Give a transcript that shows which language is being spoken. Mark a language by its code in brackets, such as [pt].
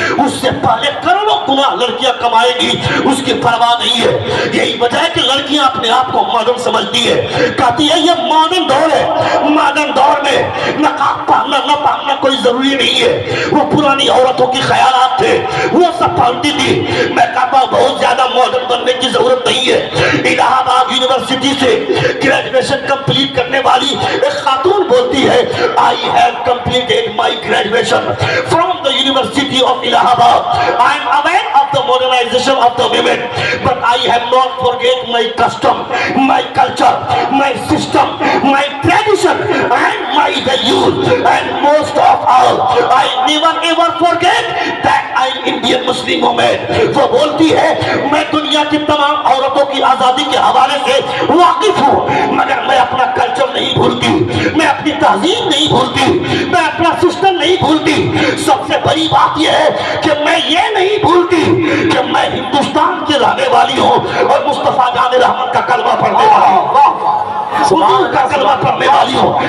[ur] اس سے پہلے کروڑوں گنا لڑکیاں کمائے گی، اس کی پرواہ نہیں ہے۔ یہی وجہ ہے کہ لڑکیاں اپنے آپ کو ماڈرن سمجھتی ہے، کہتی ہے یہ ماڈرن دور ہے، ماڈرن دور میں نقاب پہننا نہ پہننا کوئی ضروری نہیں ہے، وہ پرانی عورتوں کی خیالات تھے، وہ سب پھانتی تھی. میں کہتا ہوں بہت زیادہ ماڈرن بننے کی ضرورت نہیں ہے. الہ آباد یونیورسٹی سے گریجویشن کمپلیٹ کرنے والی ایک خاتون بولتی ہے [en] I have completed my graduation from the University of Allahabad. I am aware of the modernization of the women, but I have not forget my custom, my culture, my system, my tradition and my values, and most of all I never ever forget that I am Indian Muslim woman. [ur] وہ بولتی ہے میں دنیا کی تمام عورتوں کی آزادی کے حوالے سے واقف ہوں مگر میں اپنا کلچر نہیں بھولتی, میں اپنی تہذیب نہیں بھولتی, میں اپنا سسٹم نہیں بھولتی. سب سے بڑی بات یہ ہے کہ میں یہ نہیں بھولتی کہ میں ہندوستان کی رہنے والی ہوں اور مصطفیٰ جان رحمت کا کلمہ پڑھنے والی ہوں, حضور کا کلمہ پڑھنے والی ہوں.